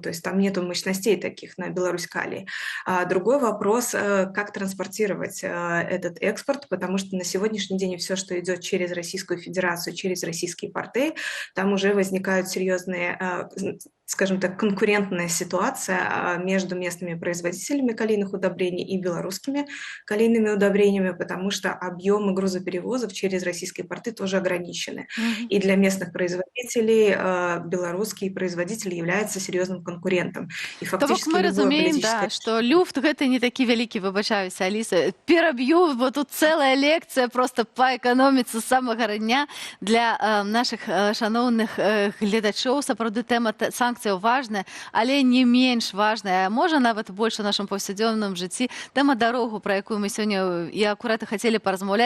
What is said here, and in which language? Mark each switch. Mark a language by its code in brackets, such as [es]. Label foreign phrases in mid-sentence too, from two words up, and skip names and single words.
[ru] То есть там нету мощностей таких на Беларусь-Калий. Другой вопрос, как транспортировать этот экспорт, потому что на сегодняшний день все, что идет через Российскую Федерацию, через российские порты, там уже возникают серьезные, скажем так, конкурентная ситуация между местными производителями калийных удобрений и белорусскими калийными удобрениями, потому что объемы грузоперевозов через российские порты тоже ограничены. И для местных производителей белорусские производители являются серьезным конкурентом. И фактически [be] мы разумеем, да, что люфт гэта не такі вялікі, выбачаюся, Аліса. Пераб'ю, бо тут цэлая лекцыя просто па эканоміцы з самага дня для наших шановных гледачоў. Сапраўды тэма санкцыяў важная, але не менш важная, а можа нават больш у нашым паўсядзённым жыцці тэма дарогу, пра якую мы сёння і акурат хацелі паразмаўляць.